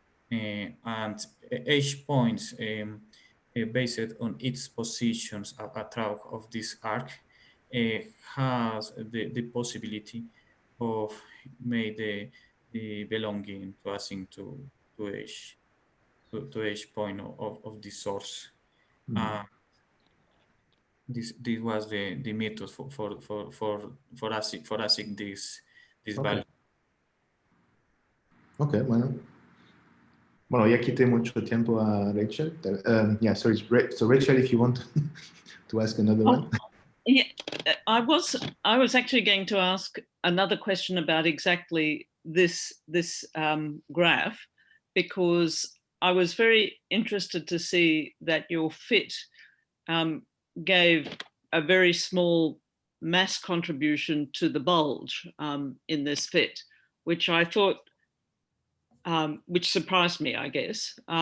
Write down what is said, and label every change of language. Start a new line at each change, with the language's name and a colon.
English: And h points based on its positions throughout of this arc has the possibility of make the belonging to async to h to h point of the source. This was the method for asking this Okay. value.
Spanish: Ok, bueno. Bueno, ya quité mucho tiempo a Rachel.
English: Yeah, sorry. So Rachel, if you want to ask another one. Yeah, I was actually going to ask another question about exactly this graph, because I was very interested to see that your fit gave a very small mass contribution to the bulge in this fit, which I thought, which surprised me, I guess.